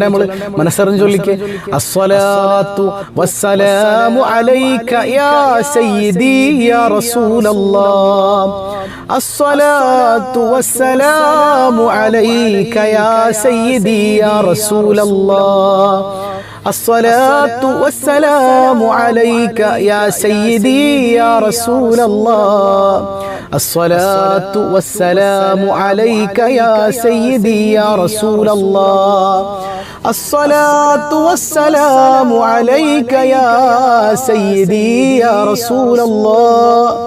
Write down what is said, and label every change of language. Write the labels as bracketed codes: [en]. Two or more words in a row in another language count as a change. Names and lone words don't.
[ml] നമ്മൾ മനസ്സറിഞ്ഞ് ചൊല്ലിക്കേ. [ar] الصلاة والسلام عليك يا سيدي يا رسول الله. الصلاة والسلام عليك يا سيدي يا رسول الله. الصلاة والسلام عليك يا سيدي يا رسول الله. الصلاة والسلام عليك يا سيدي يا رسول الله. الصلاة والسلام عليك يا سيدي يا رسول الله.